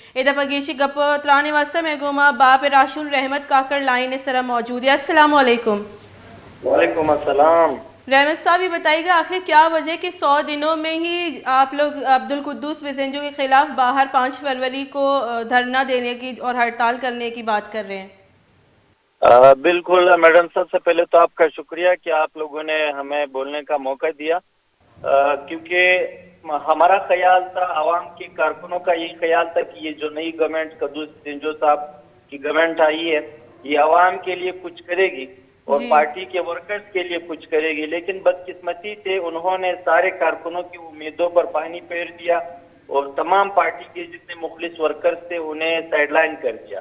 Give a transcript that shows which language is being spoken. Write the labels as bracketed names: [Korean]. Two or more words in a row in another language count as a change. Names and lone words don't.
[Urdu] Edapagesi Gapo Tranivasa Megoma Bape Rashul Rahmat Kakar Line Sara موجود ہے. السلام علیکم. وعلیکم السلام. رحمت صاحب یہ بتائیے گا آخر کیا وجہ کہ 100 دنوں میں ہی آپ لوگ عبدالقدوس بیزنجو کے خلاف باہر 5 فروری کو دھرنا دینے کی اور ہڑتال کرنے کی بات کر رہے ہیں؟ بالکل میڈم، سب سے پہلے تو آپ کا شکریہ کہ آپ لوگوں نے ہمیں بولنے کا موقع دیا، کیونکہ ہمارا خیال تھا، عوام کے کارکنوں کا یہی خیال تھا کہ یہ جو نئی گورنمنٹ قدوس بیزنجو صاحب کی گورنمنٹ آئی ہے یہ عوام کے لیے کچھ کرے گی اور پارٹی کے ورکرز کے لیے کچھ کرے گی، لیکن بدقسمتی سے انہوں نے سارے کارکنوں کی امیدوں پر پانی پھیر دیا اور تمام پارٹی کے جتنے مخلص ورکرز تھے انہیں [English] side line [Urdu] کر دیا.